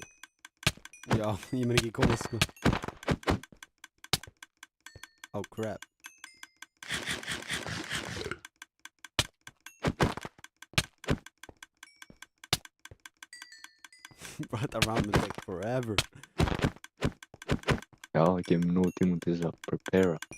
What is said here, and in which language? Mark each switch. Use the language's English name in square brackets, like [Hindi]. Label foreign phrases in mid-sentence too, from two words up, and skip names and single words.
[Icelandic] Já, ég mun ekki komast, sko. [English] Oh, crap. Bro, that round will take forever. [Icelandic] Já, það kemur nóg tíma til þess að prepara.